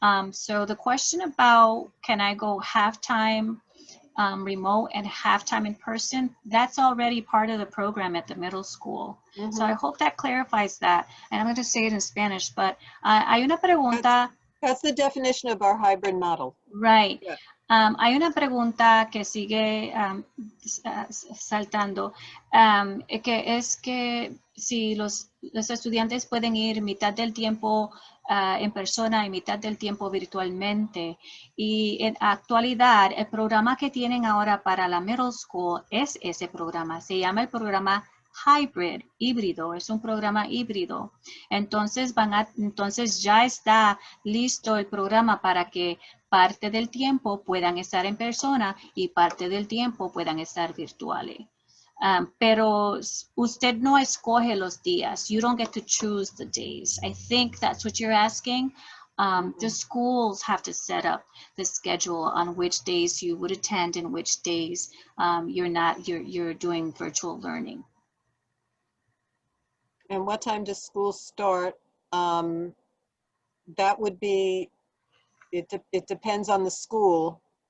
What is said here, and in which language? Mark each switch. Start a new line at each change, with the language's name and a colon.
English: So the question about, can I go half-time remote and half-time in person, that's already part of the program at the middle school. So I hope that clarifies that. And I'm going to say it in Spanish, but
Spanish: hay una pregunta.
English: That's the definition of our hybrid model. Right. Yeah.
Spanish: Hay una pregunta que sigue saltando, que es que si los estudiantes pueden ir mitad del tiempo en persona y mitad del tiempo virtualmente. Y en actualidad, el programa que tienen ahora para la middle school es ese programa. Se llama el programa hybrid, híbrido, es un programa híbrido. Entonces entonces ya está listo el programa para que parte del tiempo puedan estar en persona y parte del tiempo puedan estar virtuales. Pero usted no escoge los días.
English: You don't get to choose the days. I think that's what you're asking. The schools have to set up the schedule on which days you would attend and which days you're doing virtual learning. And what time does school start? That would be, it depends on the school.